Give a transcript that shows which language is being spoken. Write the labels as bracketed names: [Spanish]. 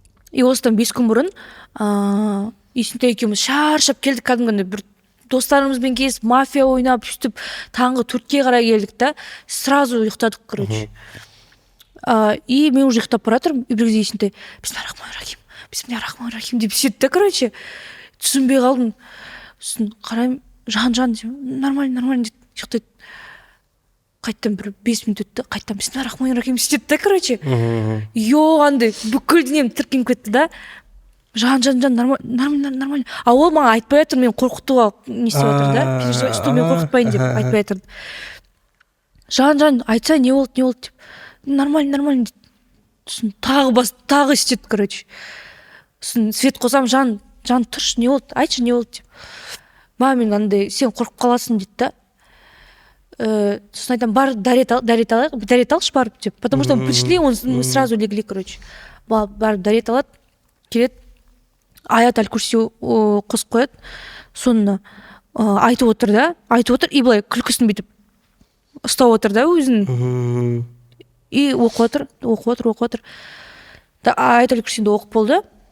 [Kazakh] И осыдан 5 күн бұрын есімде екеуміз шаршап келдік, кәдімгідей бір достарымызбен кезіп мафия ойнап сөйтіп таңғы 4-ке қарай келдік та сразу ұйықтадық, короче. И мен уже ұйықтап бара жатырмын, и бір кезде есімде бисмиллахир-рахманир-рахим деп сөйтті, короче. Түсінбей қалдым. Сосын қараймын, жан нормально деп ұйықтайды. Қайттан бір 5 минут өтті, қайттан бисмиллахир-рахманир-рахим сөйтті, короче. Андай бүкіл денем тіркеніп кетті да. Жан нормально. А ол маған айтпай жатыр, мен қорқытуға не істеп жатыр да. Что мен қорқытпайын деп айтпай жатыр. Жан айтса не болды деп. Нормально дейді. Сосын тағы істеді, короче. Сосын свет қосам, жан тұршы, не болды, айтшы не болды деп. Мен андай сен қорқып қаласың дейді да. Сосын айтам, бар дәрет алшы барып деп. [Russian] Потому что мы пришли, мы сразу легли, короче. [Kazakh] Барып дәрет алады, келеді, аят аль-курси қосып қояды. Соны айтып отыр, и былай күлкісін бүйтіп ұстап отыр да өзін. И оқып отыр. Аят аль-курсиді оқып болды.